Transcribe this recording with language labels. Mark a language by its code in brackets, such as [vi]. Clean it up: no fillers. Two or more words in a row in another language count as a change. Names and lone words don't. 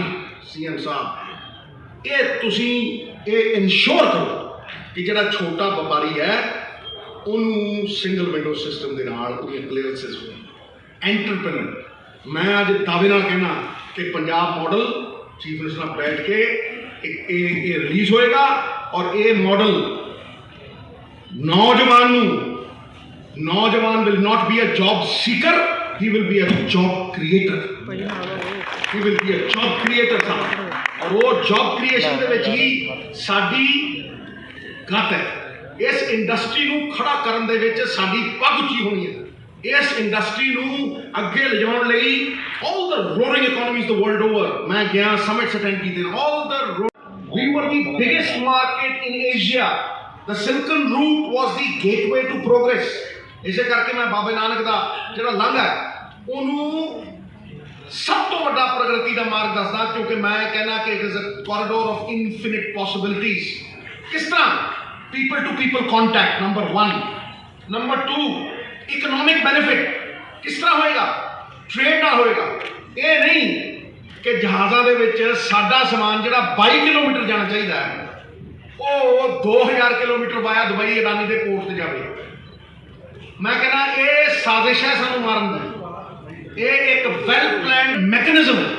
[pa] ਸੀਐਮ ਸਾਹਿਬ ਇਹ ਤੁਸੀਂ ਇਹ ਇਨਸ਼ੋਰ ਕਰੋ ਕਿ ਜਿਹੜਾ ਛੋਟਾ ਵਪਾਰੀ ਹੈ ਉਹਨੂੰ [en] single window system [pa] ਦੇ ਨਾਲ ਉਹਦੀਆਂ ਕਲੀਅਰੈਂਸਿਸ ਹੋਣ ਐਂਟਰਪ੍ਰੈਨਰ ਮੈਂ ਅੱਜ ਦਾਅਵੇ ਨਾਲ ਕਹਿਣਾ ਕਿ ਪੰਜਾਬ ਮਾਡਲ [en] chief minister [pa] ਨਾਲ ਬੈਠ ਕੇ ਇਹ ਰਿਲੀਜ਼ ਹੋਏਗਾ ਔਰ ਇਹ ਮਾਡਲ ਨੌਜਵਾਨ [en] will not be a job seeker, he will be a job creator. He will be a job creator [pa] ਸਾਹਿਬ ਔਰ ਉਹ [en] job creation [pa] ਦੇ ਵਿੱਚ ਹੀ ਸਾਡੀ ਗੱਤ ਹੈ ਇਸ ਇੰਡਸਟਰੀ ਨੂੰ ਖੜਾ ਕਰਨ ਦੇ ਵਿੱਚ ਸਾਡੀ ਪੱਗ ਉੱਚੀ ਹੋਣੀ ਹੈ ਇਸ ਇੰਡਸਟਰੀ ਨੂੰ ਅੱਗੇ ਲਿਜਾਉਣ ਲਈ [en] all the roaring economies the world over [pa] ਮੈਂ ਗਿਆ [en] summits attend [pa] ਕੀਤੇ [en] we were the biggest market in Asia. The Silken Route was the gateway to progress. [pa] ਇਸੇ ਕਰਕੇ ਮੈਂ ਬਾਬੇ ਨਾਨਕ ਦਾ ਜਿਹੜਾ ਲੰਘ ਹੈ ਉਹਨੂੰ ਸਭ ਤੋਂ ਵੱਡਾ ਪ੍ਰਗਤੀ ਦਾ ਮਾਰਗ ਦੱਸਦਾ ਕਿਉਂਕਿ ਮੈਂ ਕਹਿੰਦਾ ਕਿ [en] it is a corridor of infinite possibilities [pa] ਕਿਸ ਤਰ੍ਹਾਂ [en] people to people contact number 1 number 2 economic benefit [pa] ਕਿਸ ਤਰ੍ਹਾਂ ਹੋਏਗਾ ਟ੍ਰੇਡ ਨਾਲ ਹੋਏਗਾ ਇਹ ਨਹੀਂ ਕਿ ਜਹਾਜ਼ਾਂ ਦੇ ਵਿੱਚ ਸਾਡਾ ਸਮਾਨ ਜਿਹੜਾ 22 ਕਿਲੋਮੀਟਰ ਜਾਣਾ ਚਾਹੀਦਾ ਹੈ ਉਹ 2000 ਕਿਲੋਮੀਟਰ ਵਾਇਆ ਦੁਬਈ ਅਡਾਨੀ ਦੇ ਪੋਰਟ ਤੇ ਜਾਵੇ ਮੈਂ ਕਹਿੰਦਾ ਇਹ ਸਾਜ਼ਿਸ਼ ਹੈ ਸਾਨੂੰ ਮਾਰਨ ਦੀ ਇਹ ਇੱਕ [en] well planned mechanism